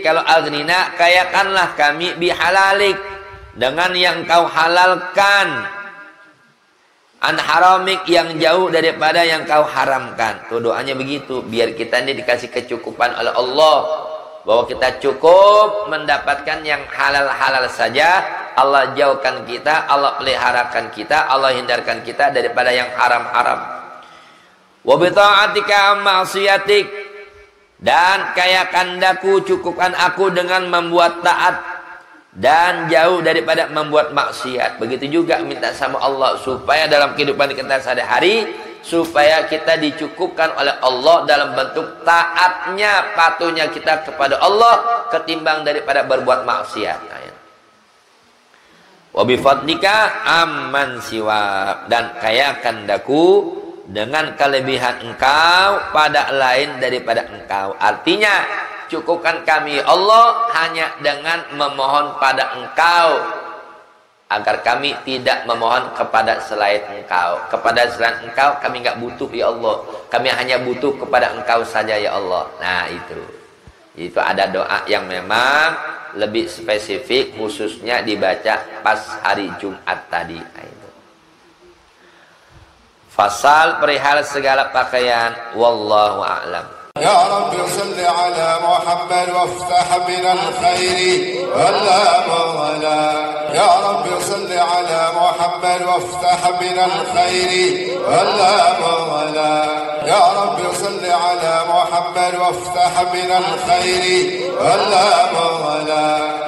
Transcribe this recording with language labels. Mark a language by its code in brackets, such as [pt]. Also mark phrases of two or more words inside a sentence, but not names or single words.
[id] Kalau aghnina, kayakanlah kami bihalalik, dengan yang kau halalkan, [ar] عن حرامك, [id] yang jauh daripada yang kau haramkan. Tuh doanya begitu, biar kita ini dikasih kecukupan oleh Allah, bahwa kita cukup mendapatkan yang halal-halal saja. Allah jauhkan kita, Allah peliharakan kita, Allah hindarkan kita daripada yang haram-haram. [ar] وبطاعتك عن معصيتك, [id] dan kayakan daku, cukupkan aku dengan membuat taat dan jauh daripada membuat maksiat. Begitu juga minta sama Allah supaya dalam kehidupan kita sehari-hari, supaya kita dicukupkan oleh Allah dalam bentuk taatnya, patuhnya kita kepada Allah ketimbang daripada berbuat maksiat. [ar] وبفضلك عمن سواك, [id] dan kayakan daku dengan kelebihan engkau pada lain daripada engkau. Artinya cukupkan kami Allah hanya dengan memohon pada engkau, agar kami tidak memohon kepada selain engkau. Kepada selain engkau kami nggak butuh [ar] يا الله, [id] kami hanya butuh kepada engkau saja [ar] يا الله. [id] Nah itu ada doa yang memang lebih spesifik, khususnya dibaca pas hari Jumat tadi. Fasal perihal segala pakaian, [ar] والله أعلم. يا رب صل على محمد وافتح من الخير ولا مغلا. يا رب صل على محمد وافتح من الخير ولا مغلا. يا رب صل على محمد وافتح من الخير ولا مغلا.